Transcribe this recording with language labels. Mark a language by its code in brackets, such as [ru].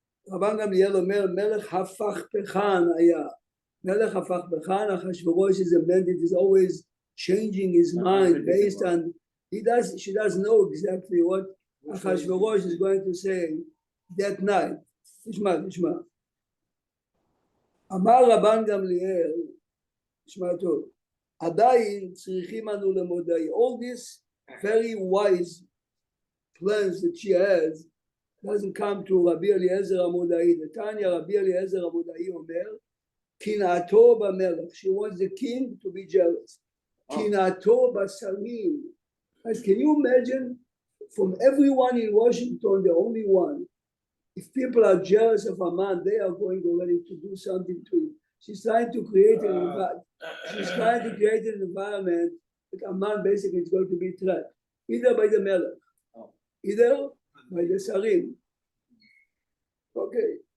[he] רבן גמליאל אומר, מלך הפכפכן היה. מלך הפכפכן, [en] אחשוורוש is a man that is always changing his mind based on, she doesn't know exactly what Achashverosh is going to say that night. [he] תשמע. אמר רבן גמליאל, תשמע טוב, עדיין צריכים אנו למודעי. [en] All these very wise plans that she has doesn't come to רבי אליעזר המודעי. [he] נתניה רבי אליעזר המודעי אומר, קנאתו במלך. [en] She wants the king to be jealous. [he] קנאתו בשרים. [en] Can you imagine from everyone in Washington, the only one, if people are jealous of a man, they are going already to do something to him. She's trying to create an environment that a man basically is going to be trapped, either by the melech, either by the sarim. Okay.